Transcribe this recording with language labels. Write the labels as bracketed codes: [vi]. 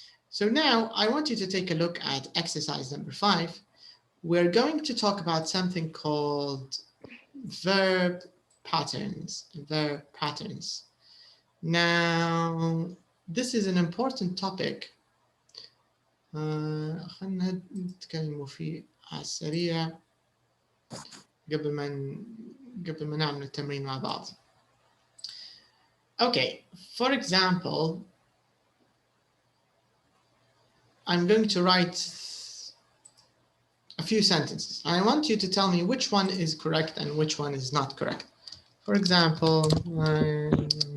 [en] So now I want you to take a look at exercise number 5. We're going to talk about something called verb patterns. Verb patterns. Now, this is an important topic. [ar] خلينا نتكلموا فيه على السريع قبل ما نعمل التمرين مع بعض. [en] Okay, for example, I'm going to write a few sentences. I want you to tell me which one is correct and which one is not correct. For example, okay,